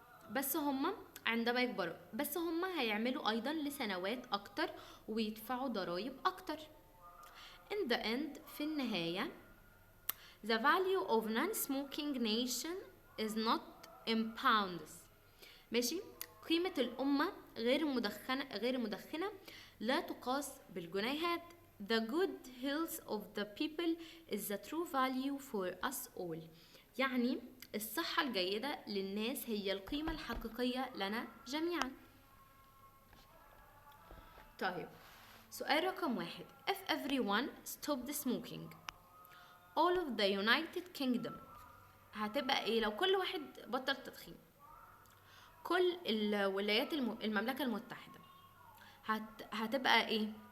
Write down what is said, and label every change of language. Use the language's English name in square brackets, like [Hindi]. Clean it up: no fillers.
[Arabic] بس هم عندما يكبروا هيعملوا أيضا لسنوات أكتر ويدفعوا ضرائب أكتر. [English] in the end [Arabic] في النهاية [English] the value of non-smoking nation is not in pounds. [Arabic] ماشي. قيمة الأمة غير المدخنة لا تقاس بالجنيهات. [English] the good health of the people is the true value for us all، [Arabic] يعني الصحة الجيدة للناس هي القيمة الحقيقية لنا جميعا. طيب، سؤال رقم 1. [English] if everyone stopped smoking all of the United Kingdom [Arabic] هتبقى ايه لو كل واحد بطل تدخين؟ كل الولايات المملكة المتحدة هتبقى ايه؟